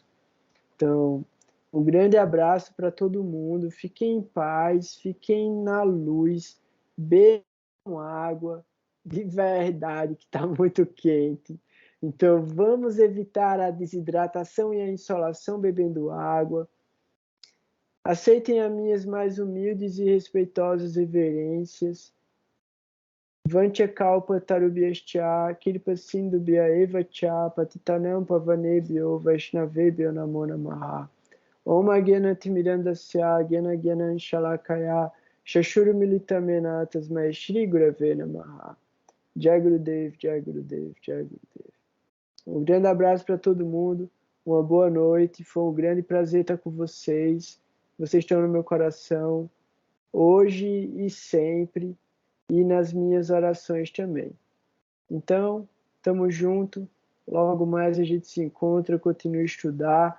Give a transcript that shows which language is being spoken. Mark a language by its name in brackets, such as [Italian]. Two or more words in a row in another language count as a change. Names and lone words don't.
[Portuguese] Então, um grande abraço para todo mundo, fiquem em paz, fiquem na luz, bebam água, de verdade, que está muito quente. Então, vamos evitar a desidratação e a insolação bebendo água. Aceitem as minhas mais humildes e respeitosas reverências. [Sanskrit] वाञ्छाकल्प तरुभ्यश्च कृपा सिन्धुभ्य एव च पतितानां पावनेभ्यो वैष्णवेभ्यो नमो नमः. ॐ अज्ञानतिमिरान्धस्य ज्ञान शलाकया चक्षुः उन्मीलितं येन तस्मै श्री गुरवे नमः. [Hindi] जय गुरुदेव, जय गुरुदेव, जय गुरुदेव. [Portuguese] Um grande abraço para todo mundo, uma boa noite, foi um grande prazer estar com vocês. Vocês estão no meu coração, hoje e sempre, e nas minhas orações também. Então, estamos juntos, logo mais a gente se encontra, continue a estudar.